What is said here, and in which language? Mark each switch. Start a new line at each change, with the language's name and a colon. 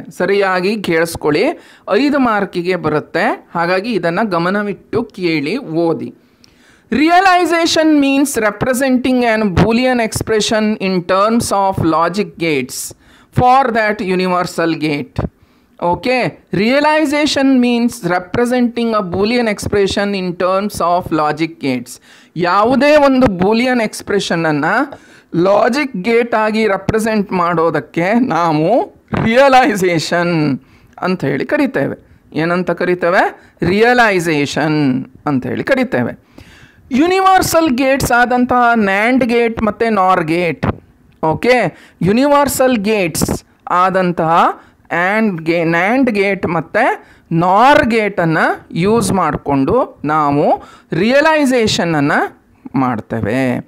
Kannada: ಸರಿಯಾಗಿ ಕೇಳಿಸ್ಕೊಳ್ಳಿ, 5 ಮಾರ್ಕಿಗೆ ಬರುತ್ತೆ. ಹಾಗಾಗಿ ಇದನ್ನು ಗಮನವಿಟ್ಟು ಕೇಳಿ, ಓದಿ.
English: Realization means representing an Boolean expression in terms of logic gates for that universal gate. Okay, realization means representing a boolean expression in terms of logic gates.
Kannada: ಯಾವುದೇ ಒಂದು ಬೂಲಿಯನ್ ಎಕ್ಸ್ಪ್ರೆಷನನ್ನು ಲಾಜಿಕ್ ಗೇಟ್ ಆಗಿ ರೆಪ್ರೆಸೆಂಟ್ ಮಾಡೋದಕ್ಕೆ ನಾವು realisation ಅಂತ ಹೇಳಿ ಕರಿತೇವೆ. ಏನಂತ ಕರಿತೇವೆ? ರಿಯಲೈಸೇಷನ್ ಅಂತ ಹೇಳಿ ಕರಿತೇವೆ. ಯೂನಿವರ್ಸಲ್ ಗೇಟ್ಸ್ ಆದಂತಹ NAND ಗೇಟ್ ಮತ್ತು NOR gate, okay, universal Gates ಆದಂತಹ NAND ಗೇಟ್ ಮತ್ತು NOR ಗೇಟನ್ನು ಯೂಸ್ ಮಾಡಿಕೊಂಡು ನಾವು ರಿಯಲೈಸೇಷನನ್ನು ಮಾಡ್ತೇವೆ.